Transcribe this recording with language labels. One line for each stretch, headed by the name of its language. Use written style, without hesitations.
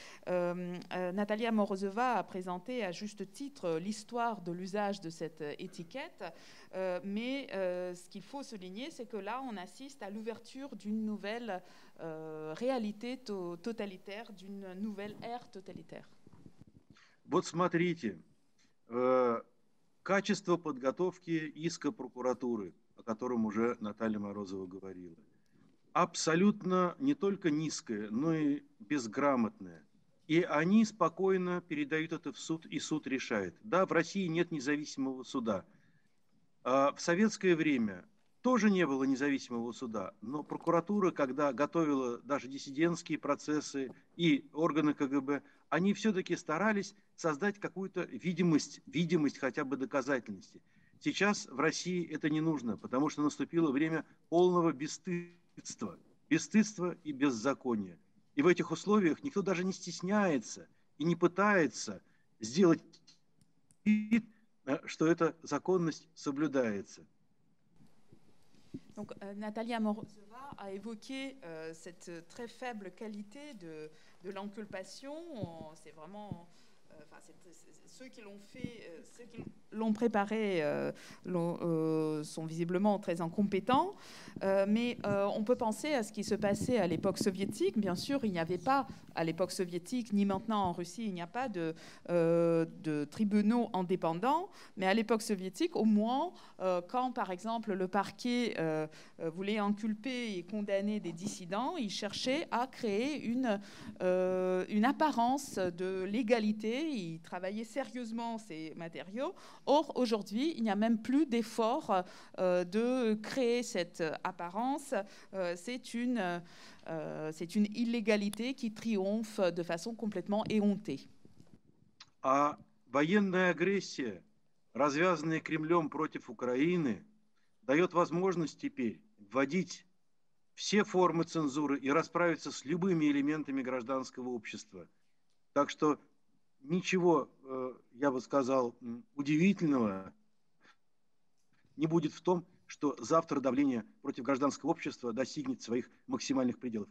French: Natalia Morozova a présenté à juste titre l'histoire de l'usage de cette étiquette, mais ce qu'il faut souligner, c'est que là, on assiste à l'ouverture d'une nouvelle réalité totalitaire, d'une nouvelle ère totalitaire.
Russian: Вот смотрите, качество подготовки иска прокуратуры, о котором уже Наталья Морозова говорила, абсолютно не только низкое, но и безграмотное. И они спокойно передают это в суд, и суд решает. Да, в России нет независимого суда. В советское время тоже не было независимого суда, но прокуратура, когда готовила даже диссидентские процессы и органы КГБ, они все-таки старались создать какую-то видимость хотя бы доказательности. Сейчас в России это не нужно, потому что наступило время полного бесстыдства и беззакония. И в этих условиях никто даже не стесняется и не пытается сделать вид, что эта законность соблюдается.
French: Donc, Natalia Morozova a évoqué cette très faible qualité de l'inculpation. C'est vraiment... ceux qui l'ont fait, ceux qui l'ont préparé sont visiblement très incompétents. Mais on peut penser à ce qui se passait à l'époque soviétique. Bien sûr, il n'y avait pas, à l'époque soviétique, ni maintenant en Russie, il n'y a pas de tribunaux indépendants. Mais à l'époque soviétique, au moins, quand, par exemple, le parquet voulait inculper et condamner des dissidents, il cherchait à créer une apparence de légalité. Il travaillait sérieusement ces matériaux. Or, aujourd'hui, il n'y a même plus d'effort de créer cette apparence. C'est une illégalité qui triomphe de façon complètement éhontée.
Russian: А военная агрессия, развязанная Кремлем против Украины, дает возможность теперь вводить все формы цензуры и расправиться с любыми элементами гражданского общества. Так что ничего, я бы сказал, удивительного не будет в том, что завтра давление против гражданского общества достигнет своих максимальных пределов.